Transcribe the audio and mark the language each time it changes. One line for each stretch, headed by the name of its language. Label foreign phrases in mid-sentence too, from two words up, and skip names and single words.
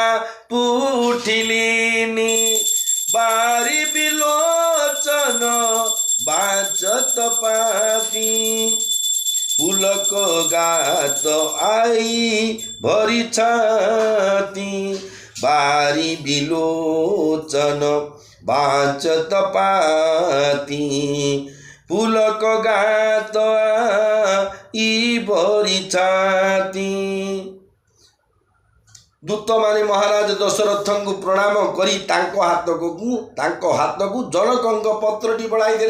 Awadhi: पुठिलिनि, बारि बिलोचन बाचत पाति, पुलक गात आइ भरि छाति, तारी बिलोचन बाचत पाती पुलक गात ई बरी छाती।
Odia: ଦୂତ ମାନେ ମହାରାଜ ଦଶରଥ କୋ ପ୍ରଣାମ କରି ତାଙ୍କୋ ହାତ କୋ ଜନକ ପତ୍ରଟି ବଢ଼ାଇ ଦେଲେ।